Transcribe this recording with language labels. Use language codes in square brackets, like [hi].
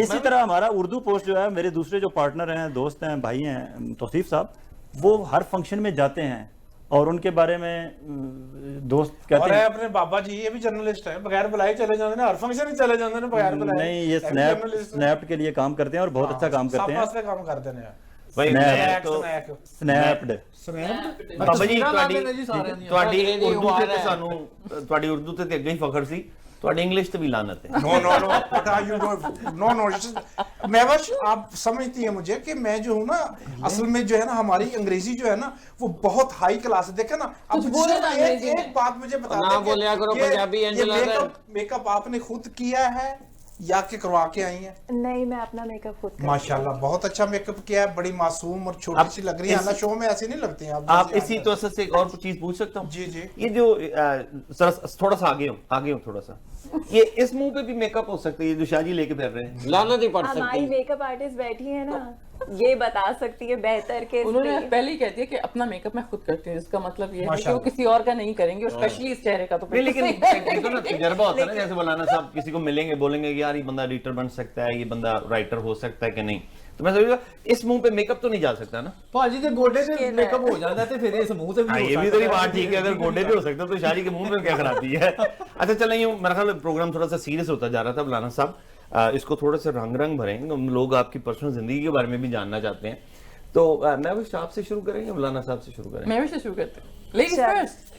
[ur] اسی طرح ہمارا اردو پوسٹ جو ہے, میرے دوسرے جو پارٹنر ہیں, دوست ہیں, بھائی ہیں, توصیف صاحب, وہ ہر فنکشن میں جاتے ہیں اور ان کے بارے میں دوست کہتے ہیں. اپنے بابا جی یہ بھی جرنلسٹ ہیں, بغیر بلائے چلے جاتے ہیں, ہر فنکشن ہی چلے جاتے ہیں بغیر بلائے. نہیں, یہ سنیپ کے لیے کام کرتے ہیں اور بہت اچھا کام کرتے ہیں. کام کرتے ہیں [pa] بابا جی تواڈی اردو تے اگے ہی فخر سی, تواڈی انگلش تے بھی لعنت ہے. [ur] مہوش آپ سمجھتی ہیں مجھے کہ میں جو ہوں نا, اصل میں جو ہے نا ہماری انگریزی جو ہے نا وہ بہت ہائی کلاس ہے. دیکھیں نا, اب ایک بات مجھے بتا دیں, میک اپ آپ نے خود کیا ہے یا کہ کروا کے آئی ہیں؟ نہیں, میں اپنا میک اپ خود. ماشاءاللہ بہت اچھا میک اپ کیا ہے, بڑی معصوم اور چھوٹی سی لگ رہی ہے. اللہ شو میں ایسی نہیں لگتی ہیں آپ. اسی تو اصل سے ایک اور چیز پوچھ سکتا ہوں؟ جی جی. یہ جو تھوڑا سا آگے ہوں تھوڑا سا, یہ اس منہ پہ بھی میک اپ ہو سکتا ہے, یہ جو شاہ جی لے کے پھر رہے ہیں, لعنت ہی پڑ سکتی ہے. ہماری میک اپ آرٹسٹ بیٹھی ہے نا, یہ بتا سکتی ہے بہتر کہ انہوں نے پہلے ہی کہہ دیا کہ اپنا میک اپ میں خود کرتی ہوں, جس کا مطلب یہ ہے کہ وہ کسی اور کا نہیں کریں گے, اور اسپیشلی اس چہرے کا. تو لیکن تجربہ ہوتا ہے نا, جیسے مولانا صاحب کسی کو ملیں گے, بولیں گے کہ یار یہ بندہ ایڈیٹر بن سکتا ہے, یہ بندہ رائٹر ہو سکتا ہے کہ نہیں, تو میں سمجھا اس منہ پہ میک اپ تو نہیں جا سکتا نا [pa] ਭਾਜੀ ਦੇ ਗੋਡੇ ਤੇ ਮੇਕਅਪ ਹੋ ਜਾਂਦਾ ਤੇ ਫਿਰ ਇਸ ਮੂੰਹ ਤੇ ਵੀ ਹੋ [ur] یہ بھی تو بات ٹھیک ہے, اگر گوڈے پہ ہو سکتا تو شاعری کے منہ میں کیا خرابی ہے. اچھا چلیں یوں میرا خیال پروگرام تھوڑا سا سیریس ہوتا جا رہا تھا مولانا صاحب, اس کو تھوڑا سا رنگ بھریں, ہم لوگ آپ کی پرسنل زندگی کے بارے میں بھی جاننا چاہتے ہیں. تو میں بس آپ سے شروع کریں یا مولانا صاحب سے شروع کریں؟ میں سے شروع کرتے ہیں, لیڈیز فرسٹ.